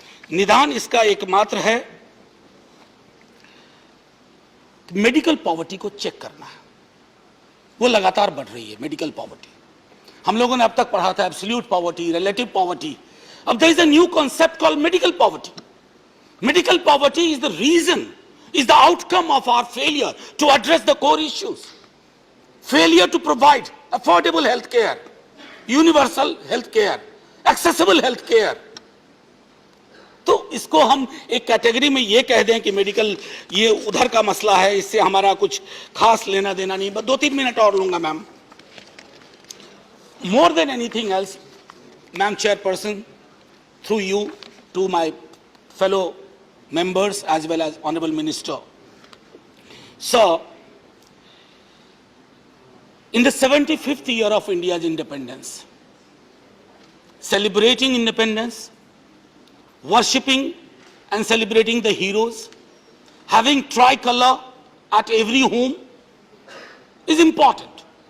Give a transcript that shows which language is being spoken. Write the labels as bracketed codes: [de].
[hi] निदान इसका एकमात्र है मेडिकल पॉवर्टी को चेक करना है। वो लगातार बढ़ रही है मेडिकल पॉवर्टी। हम लोगों ने अब तक पढ़ा था एब्सोल्यूट पॉवर्टी, रिलेटिव पॉवर्टी। [en] अब there is a new concept called medical poverty. Medical poverty is the reason, is the outcome of our failure to address the core issues. Failure to provide affordable health care, universal health care, accessible health care. [hi] तो इसको हम एक category में ये कह दें कि medical ये उधर का मसला है, इससे हमारा कुछ खास लेना देना नहीं। बस 2-3 मिनट और लूंगा ma'am. [en] More than anything else, Madam Chairperson, through you to my fellow members as well as Honorable Minister. Sir, in the 75th year of India's independence, celebrating independence, worshipping and celebrating the heroes, having tricolor at every home is important.